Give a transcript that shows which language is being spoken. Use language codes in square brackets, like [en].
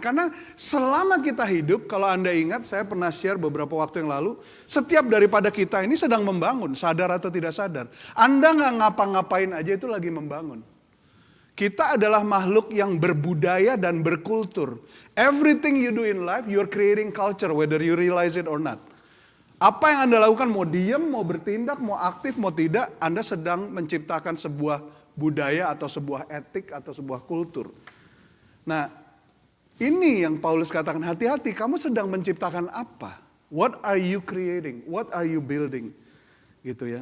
[id] Karena selama kita hidup, kalau Anda ingat, saya pernah share beberapa waktu yang lalu, setiap daripada kita ini sedang membangun, sadar atau tidak sadar. Anda gak ngapa-ngapain aja itu lagi membangun. Kita adalah makhluk yang berbudaya dan berkultur. [en] Everything you do in life, you're creating culture, whether you realize it or not. [id] Apa yang Anda lakukan, mau diem, mau bertindak, mau aktif, mau tidak, Anda sedang menciptakan sebuah budaya atau sebuah etik atau sebuah kultur. Nah, Ini yang Paulus katakan, hati-hati, kamu sedang menciptakan apa? [en] What are you creating? What are you building? [id] Gitu ya.